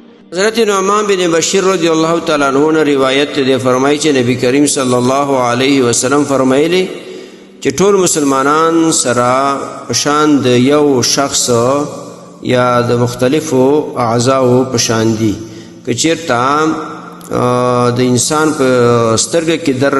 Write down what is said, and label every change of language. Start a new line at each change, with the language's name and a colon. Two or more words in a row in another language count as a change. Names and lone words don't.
Pashto: حضرت نعمان بن بشیر
Arabic: رضی اللہ تعالیٰ عنہ
Pashto: نے روایت دے فرمائی چې نبی کریم
Arabic: صلی الله علیه وسلم
Pashto: فرمایلی چې ټول مسلمانان سره پشان د یو شخص یا د مختلفو اعضاء پشان دي که چیرته د انسان په سترګه کې در